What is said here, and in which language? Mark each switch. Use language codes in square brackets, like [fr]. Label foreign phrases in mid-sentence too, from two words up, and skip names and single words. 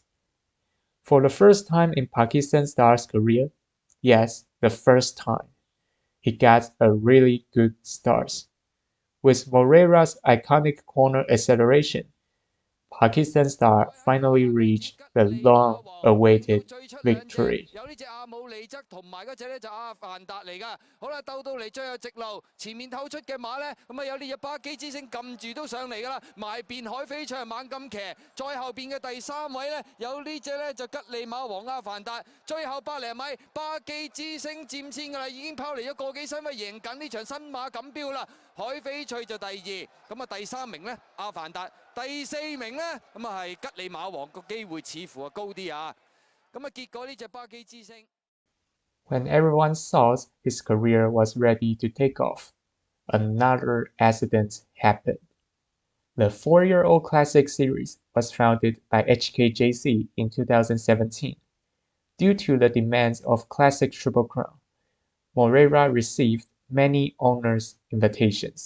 [en] For the first time in Pakistan Star's career, yes, the first time, he got a really good start. With Moreira's iconic corner acceleration, Pakistan Star finally reached the long-awaited victory. [yue] 有呢隻阿姆利則同埋嗰隻咧就阿凡達嚟㗎。好啦，鬥到嚟最後直路，前面透出嘅馬咧，咁啊有呢隻巴基之星撳住都上嚟㗎啦，埋邊海飛翔猛咁騎，再後邊嘅第3位咧有呢隻咧就吉利馬王阿凡達，最後100零米巴基之星佔先㗎啦，已經拋離咗個幾身位，贏緊呢場新馬錦標啦。海飛翠就第2，咁啊第3名咧阿凡達，第4名咧咁啊係吉利馬王，個機會似乎啊高啲啊。咁啊結果呢隻巴基之星。 [en] When everyone thought his career was ready to take off, another accident happened. The 4-year-old Classic Series was founded by HKJC in 2017. Due to the demands of Classic Triple Crown, Moreira received many owners' invitations.